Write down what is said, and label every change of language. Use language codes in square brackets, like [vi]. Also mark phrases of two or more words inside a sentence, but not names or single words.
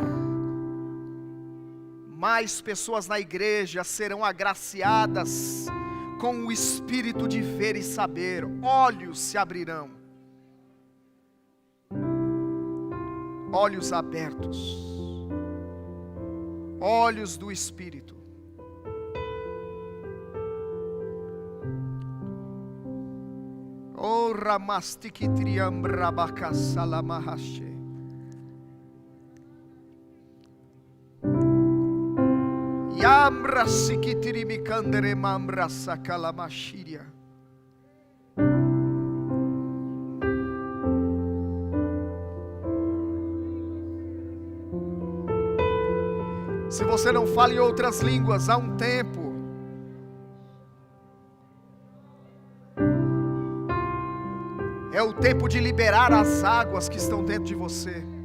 [pt] Mais pessoas na igreja serão agraciadas com o espírito de ver e saber, olhos se abrirão, olhos abertos, olhos do espírito. Oh, ramastikitriam rabakasalamahashe. Yamra sikitiri mikandere mamra sakalamashiria. Se você não fala em outras línguas há um tempo, é o tempo de liberar as águas que estão dentro de você.